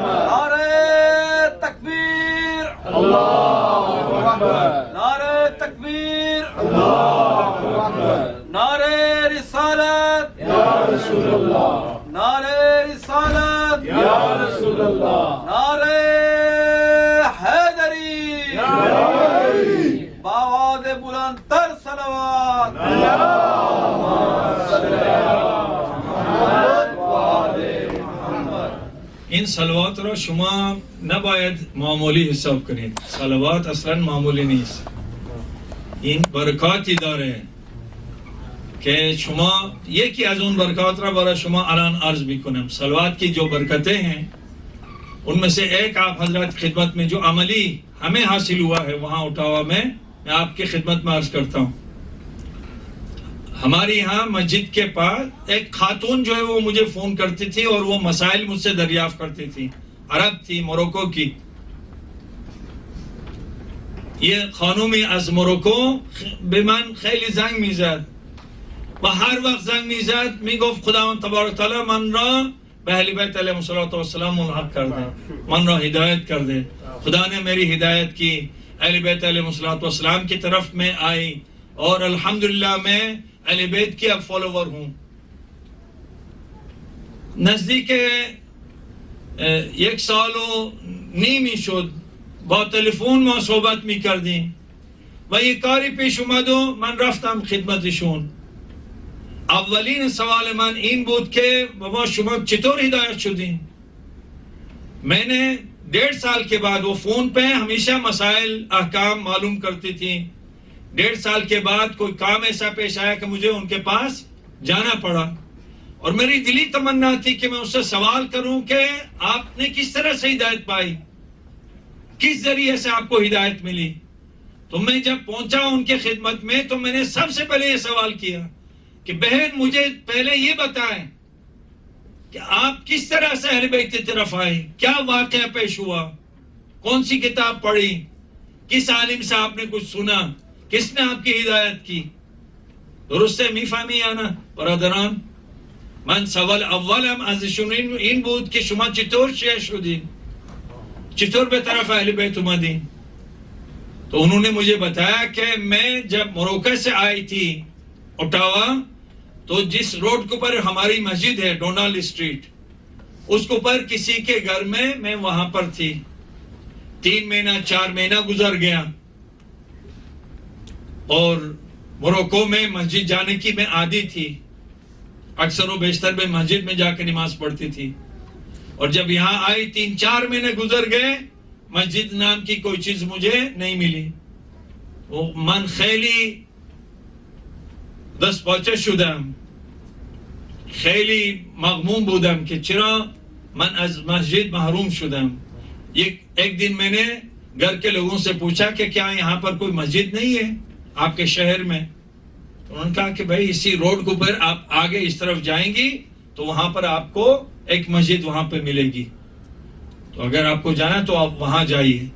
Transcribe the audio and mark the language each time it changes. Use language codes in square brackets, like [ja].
[ur] نعرہ تکبیر، اللہ اکبر، نعرہ تکبیر، اللہ اکبر، نعرہ رسالت یا رسول اللہ، نعرہ رسالت یا رسول اللہ، نعرہ حیدری یا حیدری، بآواز بلند تر صلوات، اللہم صلی علی محمد و آل محمد. [fa] این صلوات را شما نباید معمولی حساب کنید. صلوات اصلا معمولی نیست، این برکاتی داره که شما یکی از اون برکات را برای شما الان عرض میکنم. [ur] صلوات کی جو برکتیں ہیں ان میں سے ایک آپ حضرات خدمت میں جو عملی ہمیں حاصل ہوا ہے وہاں اٹاوا میں آپ کی خدمت میں عرض کرتا ہوں. ہماری یہاں مسجد کے پاس ایک خاتون جو ہے وہ مجھے فون کرتی تھی اور وہ مسائل مجھ سے دریافت کرتی تھی. عرب تھی، موروکو کی. [fa] یہ خانومی از موروکو به من خیلی زنگ میزد و هر وقت زنگ میزد میگفت خداوند تبارک تعالی من را به اهل بیت علیهم السلام ملحق کرده، من را ہدایت کرده. [ur] خدا نے میری ہدایت کی، اہل بیت علیہ السلام کی طرف میں آئی اور الحمدللہ میں اہل بیت کی اب فالوور ہوں. [fa] نزدیک 1.5 سال شد با تلفن ما صحبت میکردیم و یک کاری پیش اومد و من رفتم خدمتشون. اولین سوال من این بود که بابا شما چطور ہدایت شدین؟ [ur] میں نے 1.5 سال کے بعد وہ فون پہ ہمیشہ مسائل احکام معلوم کرتی تھی. 1.5 سال کے بعد کوئی کام ایسا پیش آیا کہ مجھے ان کے پاس جانا پڑا اور میری دلی تمنا تھی کہ میں اس سے سوال کروں کہ آپ نے کس طرح سے ہدایت پائی، کس ذریعے سے آپ کو ہدایت ملی. تو میں جب پہنچا ان کے خدمت میں تو میں نے سب سے پہلے یہ سوال کیا کہ بہن مجھے پہلے یہ بتائیں کہ آپ کس طرح سے اہل بیت کی طرف آئے، کیا واقعہ پیش ہوا، کون سی کتاب پڑھی، کس عالم سے آپ نے کچھ سنا، کس نے آپ کی ہدایت کی. [fa] درسته میفهمی یا نه برادران؟ من سوال اولم ازشون این بود که شما چطور شیعه شدین، چطور به طرف اہل بیت اومدین. [ur] تو انہوں نے مجھے بتایا کہ میں جب موروکو سے آئی تھی اٹاوا تو جس روڈ کے اوپر ہماری مسجد ہے ڈونالڈ اسٹریٹ، اس کے اوپر کسی کے گھر میں وہاں پر تھی. 3 مہینہ 4 مہینہ گزر گیا اور موروکو میں مسجد جانے کی میں عادی تھی، اکثر و بیشتر میں مسجد میں جا کے نماز پڑھتی تھی. اور جب یہاں آئی 3-4 مہینے گزر گئے، مسجد نام کی کوئی چیز مجھے نہیں ملی. [fa] من خیلی دست پاچه شدم، خیلی مغموم بودم که چرا من از مسجد محروم شدم. [ur] ایک دن میں نے گھر کے لوگوں سے پوچھا کہ کیا یہاں پر کوئی مسجد نہیں ہے آپ کے شہر میں؟ انہوں نے کہا کہ بھائی اسی روڈ کے اوپر آپ آگے اس طرف جائیں گی تو وہاں پر آپ کو ایک مسجد وہاں پہ ملے گی، تو اگر آپ کو جانا تو آپ وہاں جائیے.